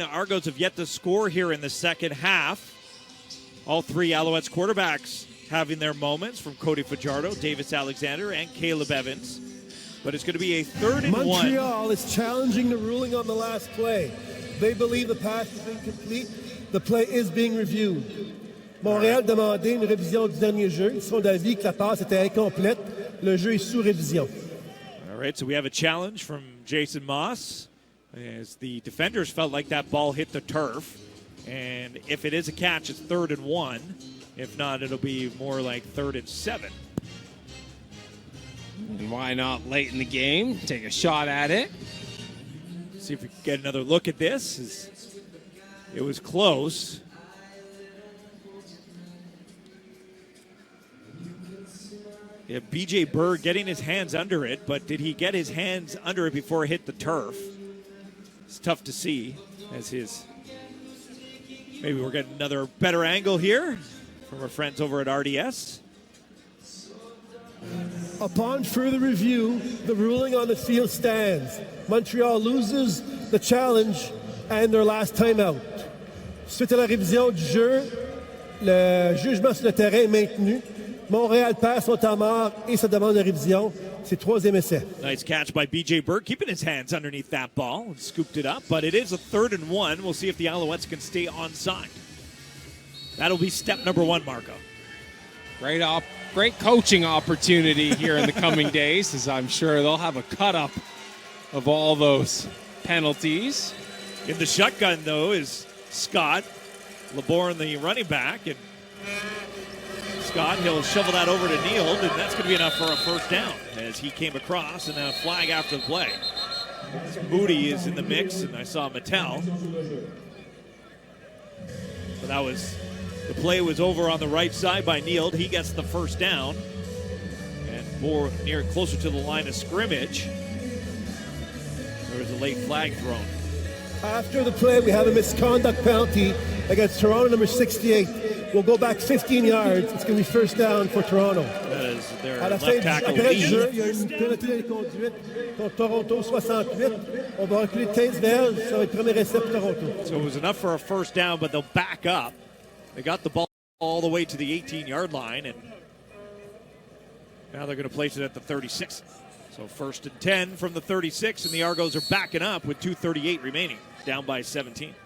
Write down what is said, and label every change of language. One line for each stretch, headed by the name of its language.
English: Argos have yet to score here in the second half. All three Alouettes quarterbacks having their moments, from Cody Fajardo, Davis Alexander, and Caleb Evans. But it's going to be a third and one. Montreal is challenging the ruling on the last play. They believe the pass is incomplete. The play is being reviewed.
French: Montréal demandait une révision du dernier jeu. Ils sont d'avis que la passe était incomplète. Le jeu est sous révision.
English: All right, so we have a challenge from Jason Moss. as the defenders felt like that ball hit the turf. And if it is a catch, it's 3rd and 1. If not, it'll be more like 3rd and 7. And why not late in the game? Take a shot at it. See if we can get another look at this. It was close. Yeah, B.J. Burr getting his hands under it, but did he get his hands under it before it hit the turf? It's tough to see as his... Maybe we're getting another better angle here from our friends over at RDS. Upon further review, the ruling on the field stands. Montreal loses the challenge and their last timeout.
French: Suite à la révision du jeu, le jugement sur le terrain est maintenu. Montréal perd son temps mort et sa demande de révision. C'est 3e essai.
English: Nice catch by B.J. Burke, keeping his hands underneath that ball and scooped it up. But it is a 3rd and 1. We'll see if the Alouettes can stay onside. That'll be step number 1, Marco. Great coaching opportunity here in the coming days, as I'm sure they'll have a cut-up of all those penalties. In the shotgun, though, is Scott. LeBourne, the running back, and Scott, he'll shovel that over to Neal, and that's going to be enough for a first down as he came across, and then a flag after the play. Moody is in the mix, and I saw Mattel. But that was, the play was over on the right side by Neal. He gets the first down, and more closer to the line of scrimmage. There was a late flag thrown. After the play, we have a misconduct penalty against Toronto number 68. We'll go back 15 yards. It's going to be first down for Toronto. That is their
French: À la
English: left
French: fin
English: tackle
French: après le jeu,
English: lead.
French: il y a une pénalité d'inconduite contre Toronto 68. On va reculer de 15 verges. Ça va être premier essai pour Toronto.
English: So it was enough for a first down, but they'll back up. They got the ball all the way to the 18-yard line, and now they're going to place it at the 36. So 1st and 10 from the 36, and the Argos are backing up with 2:38 remaining, down by 17.